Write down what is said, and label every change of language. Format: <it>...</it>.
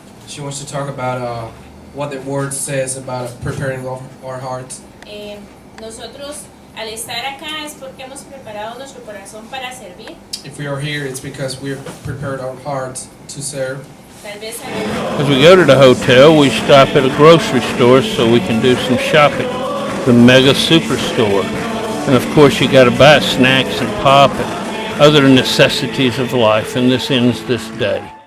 <en>She wants to talk about what the word says about preparing our hearts.</en> <es>Nosotros al estar acá es porque hemos preparado nuestro corazón para servir.</es> <en>If we are here, it's because we have prepared our hearts to serve.</en> <es>Tal vez</es> <en>As we go to the hotel, we stop at a grocery store so we can do some shopping, the Mega Superstore. And of course you got to buy snacks and pop and other necessities of life, and this ends this day.</en>